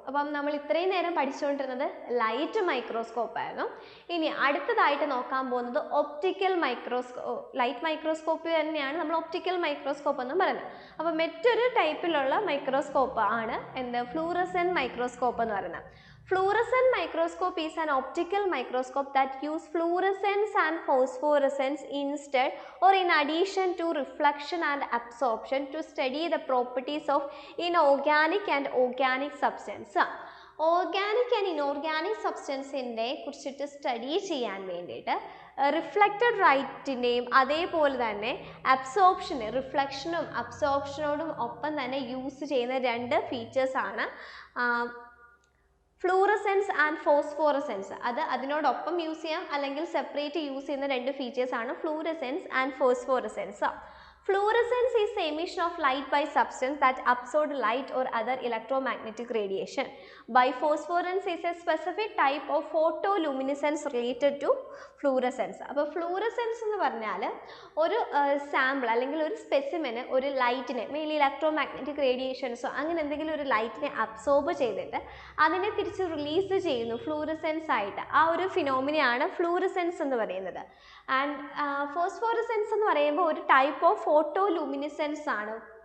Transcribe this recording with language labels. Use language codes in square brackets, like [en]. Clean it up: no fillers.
[ml] അപ്പം നമ്മൾ ഇത്രയും നേരം പഠിച്ചുകൊണ്ടിരുന്നത് ലൈറ്റ് മൈക്രോസ്കോപ്പ് ആയിരുന്നു. ഇനി അടുത്തതായിട്ട് നോക്കാൻ പോകുന്നത് ഒപ്റ്റിക്കൽ ലൈറ്റ് മൈക്രോസ്കോപ്പ് തന്നെയാണ് നമ്മൾ ഒപ്റ്റിക്കൽ മൈക്രോസ്കോപ്പ് എന്ന് പറയുന്നത്. അപ്പോൾ മറ്റൊരു ടൈപ്പിലുള്ള മൈക്രോസ്കോപ്പ് ആണ് എന്ത് ഫ്ലൂറസെന്റ് മൈക്രോസ്കോപ്പ് എന്ന് പറയുന്നത്. [en] Fluorescent microscope is an optical microscope that use fluorescence and phosphorescence instead or in addition to reflection and absorption to study the properties of inorganic and organic substance. [ml] Organic and inorganic സബ്സ്റ്റൻസിൻ്റെ കുറിച്ചിട്ട് study ചെയ്യാൻ വേണ്ടിയിട്ട് reflected ലൈറ്റിൻ്റെയും അതേപോലെ തന്നെ റിഫ്ലക്ഷനും അബ്സോർപ്ഷനോടും ഒപ്പം തന്നെ use ചെയ്യുന്ന രണ്ട് ഫീച്ചേഴ്സാണ് fluorescence and phosphorescence. അതിനോടൊപ്പം യൂസ് ചെയ്യാം അല്ലെങ്കിൽ സെപ്പറേറ്റ് യൂസ് ചെയ്യുന്ന രണ്ട് ഫീച്ചേഴ്സാണ് fluorescence and phosphorescence. [en] Fluorescence is the emission of light by substance that absorb light or other electromagnetic radiation. By phosphorescence is a specific type of photoluminescence related to fluorescence. [ml] അപ്പോൾ fluorescence എന്ന് പറഞ്ഞാൽ ഒരു sample അല്ലെങ്കിൽ ഒരു സ്പെസിമെന് ഒരു ലൈറ്റിനെ mainly electromagnetic റേഡിയേഷൻസോ അങ്ങനെ എന്തെങ്കിലും ഒരു ലൈറ്റിനെ അബ്സോർബ് ചെയ്തിട്ട് അതിനെ തിരിച്ച് റിലീസ് ചെയ്യുന്നു ഫ്ലൂറസെൻസ് ആയിട്ട്. ആ ഒരു ഫിനോമിനയാണ് ഫ്ലൂറസെൻസ് എന്ന് പറയുന്നത്. ആൻഡ് ഫോസ്ഫോറസെൻസ് എന്ന് പറയുമ്പോൾ ഒരു ടൈപ്പ് ഓഫ് ഫോട്ടോലൂമിനിസെൻസ് ആണ്.